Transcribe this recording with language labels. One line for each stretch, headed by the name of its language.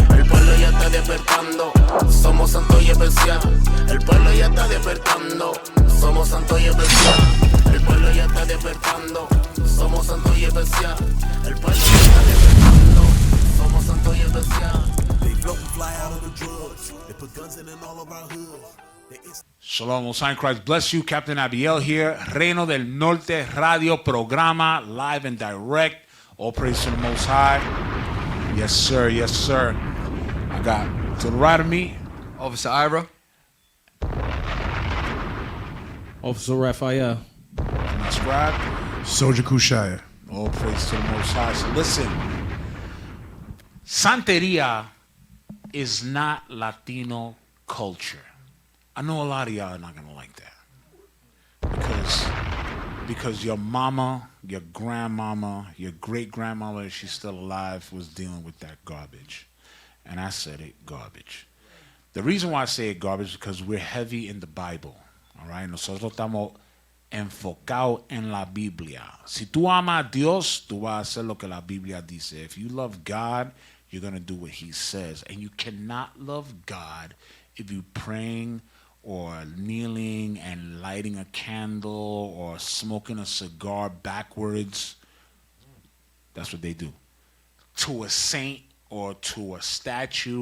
Spanish: El pueblo ya está despertando, somos santos y especial. El pueblo ya está despertando, somos santos y especial. El pueblo ya está despertando, somos santos y especial. El pueblo ya está despertando, somos santos y especial.
English: They float and fly out of the drugs. They put guns in all of our hoods. Shalom, Most High Christ bless you. Captain Abiel here. Reino del Norte Radio Programa, live and direct. All praise to the Most High. Yes, sir. Yes, sir. I got to the right of me, Officer Ira. Officer Raphael. my scribe. Soldier Kushaya. All praise to the Most High. So listen, Santeria is not Latino culture. I know a lot of y'all are not gonna like that because your mama, your grandmama, your great grandmama, if she's still alive, was dealing with that garbage, and I said it garbage. The reason why I say it garbage is because we're heavy in the Bible. All right,
Spanish: nosotros estamos enfocados en la Biblia. Si tú amas a Dios, tú vas a hacer lo que la Biblia dice.
English: If you love God, you're gonna do what He says, and you cannot love God if you're praying or kneeling and lighting a candle or smoking a cigar backwards. That's what they do. To a saint or to a statue.